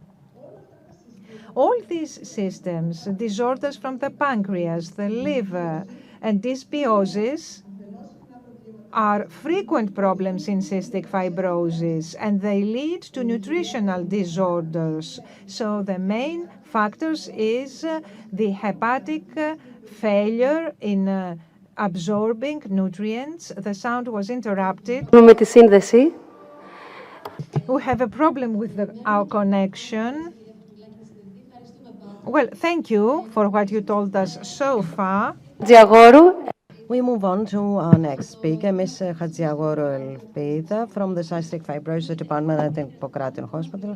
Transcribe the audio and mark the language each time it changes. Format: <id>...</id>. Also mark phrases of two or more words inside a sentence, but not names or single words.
<en>All these systems, disorders from the pancreas, the liver, and dysbiosis are frequent problems in cystic fibrosis, and they lead to nutritional disorders. So the main factors is the hepatic failure in absorbing nutrients. The sound was interrupted.</en> <el>Με τη σύνδεση.</el> <en>We have a problem with our connection. Well, thank you for what you told us so far. We move on to our next speaker, Ms. Hadjiagorou Elpida from the Cystic Fibrosis Department at the Hippocrates Hospital.</en>